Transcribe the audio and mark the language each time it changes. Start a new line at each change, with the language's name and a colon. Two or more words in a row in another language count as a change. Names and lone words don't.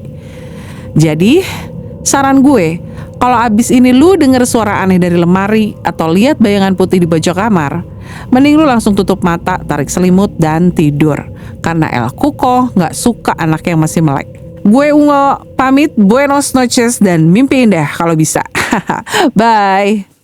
Indonesian: Jadi, saran gue, kalau abis ini lu denger suara aneh dari lemari atau lihat bayangan putih di pojok kamar, mending lu langsung tutup mata, tarik selimut, dan tidur. Karena El Cuco gak suka anak yang masih melek. Gue Ungo, pamit,
Spanish: buenos noches,
Indonesian: dan mimpi indah kalau bisa.
English: Bye.